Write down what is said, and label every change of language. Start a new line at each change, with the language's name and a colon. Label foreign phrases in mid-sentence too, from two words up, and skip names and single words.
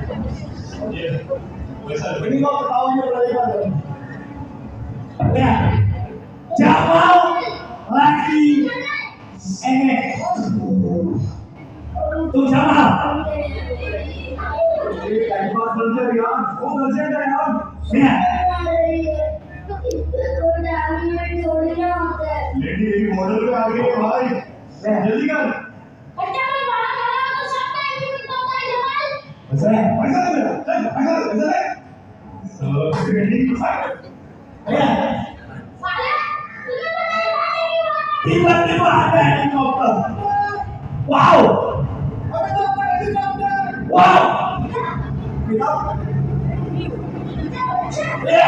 Indonesian: Ini kok ketawanya berlebihan. Ya. Jamal lagi tuh Jamal. Ya.
Hindi: लेडी मॉडल पे आ गई भाई जल्दी कर
Indonesian: Besar.
Hindi: पैसा दे मेरा चल पैसा दे ट्रेंडिंग
Indonesian: Ya. Tiba-tiba ada helikopter. Wow. Wow. Ya.